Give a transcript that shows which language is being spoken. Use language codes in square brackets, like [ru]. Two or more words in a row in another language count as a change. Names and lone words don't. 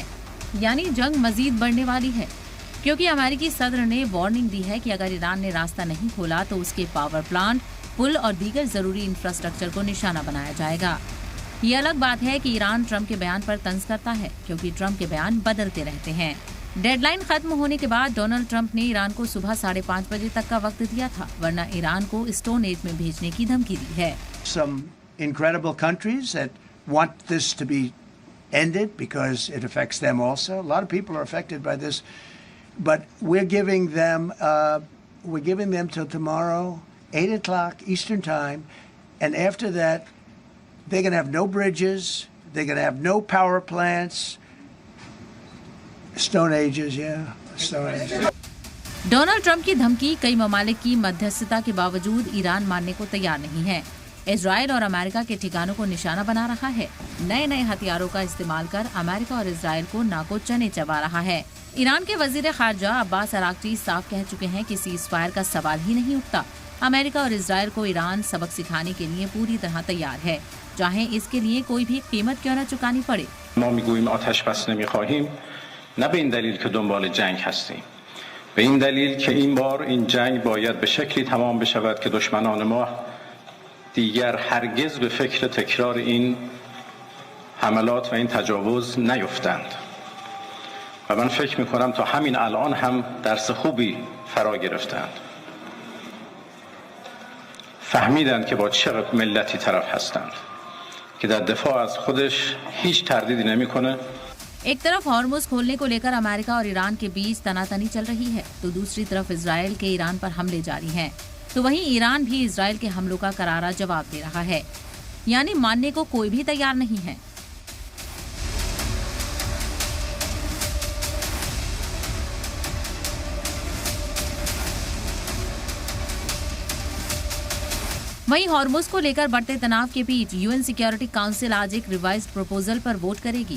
[hi] यानी जंग मजीद बढ़ने वाली है, क्योंकि अमेरिकी सदर ने वार्निंग दी है कि अगर ईरान ने रास्ता नहीं खोला तो उसके पावर प्लांट, पुल और दीगर जरूरी इंफ्रास्ट्रक्चर को निशाना बनाया जाएगा। ये अलग बात है कि ईरान ट्रंप के बयान पर तंज करता है, क्योंकि ट्रंप के बयान बदलते रहते हैं। डेडलाइन खत्म होने के बाद डोनाल्ड ट्रंप ने ईरान को सुबह 5:30 बजे तक का वक्त दिया था, वरना ईरान को स्टोन एज में भेजने की धमकी दी है। [en] Some incredible countries that want this to be ended because it affects them also. A lot of people are affected by this, but we're giving them till tomorrow, 8 o'clock Eastern time, and after that, they're going to have no bridges, they're going to have no power plants. Stone ages, yeah. Stone ages. [hi] डोनाल्ड ट्रंप की धमकी कई ममालिक की मध्यस्थता के बावजूद ईरान मानने को तैयार नहीं है। इजराइल और अमेरिका के ठिकानों को निशाना बना रहा है। नए हथियारों का इस्तेमाल कर अमेरिका और इजराइल को नाको चने चबा रहा है। ईरान के वजीर खारजा अब्बास अराक्ची साफ कह चुके हैं कि सीज फायर का सवाल ही नहीं उठता। अमेरिका और इजराइल को ईरान सबक सिखाने के लिए पूरी तरह तैयार है, चाहे इसके लिए कोई भी कीमत क्यों न चुकानी पड़े। [fa] نه به این دلیل که دنبال جنگ هستیم، به این دلیل که این بار این جنگ باید به شکلی تمام بشود که دشمنان ما دیگر هرگز به فکر تکرار این حملات و این تجاوز نیفتند و من فکر میکنم تا همین الان هم درس خوبی فرا گرفتند، فهمیدند که با چه ملتی طرف هستند که در دفاع از خودش هیچ تردیدی نمیکنه। [hi] एक तरफ हॉर्मुज खोलने को लेकर अमेरिका और ईरान के बीच तनातनी चल रही है, तो दूसरी तरफ इजराइल के ईरान पर हमले जारी हैं। तो वहीं ईरान भी इजराइल के हमलों का करारा जवाब दे रहा है, यानी मानने को कोई भी तैयार नहीं है। वहीं हॉर्मुज को लेकर बढ़ते तनाव के बीच यूएन सिक्योरिटी काउंसिल आज एक रिवाइज्ड प्रपोजल पर वोट करेगी।